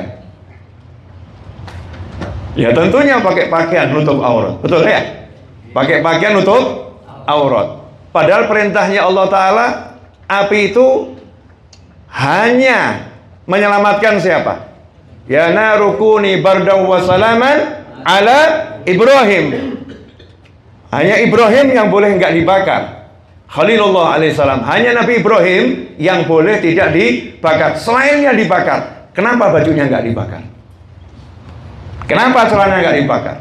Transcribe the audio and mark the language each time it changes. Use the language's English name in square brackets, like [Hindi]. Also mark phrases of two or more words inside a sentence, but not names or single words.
[Indonesian] Ya tentunya pakai pakaian nutup aurat, betul ya? pakai pakaian nutup aurat. Padahal perintahnya Allah Ta'ala, api itu hanya menyelamatkan siapa? [Arabic] يا نار كوني بردا وسلاما على إبراهيم. [Indonesian] Hanya Ibrahim yang boleh nggak dibakar. [Arabic] خليل الله عليه السلام. [Indonesian] Hanya Nabi Ibrahim yang boleh tidak dibakar. Selainnya dibakar. Kenapa bajunya nggak dibakar? Kenapa celana nggak dibakar?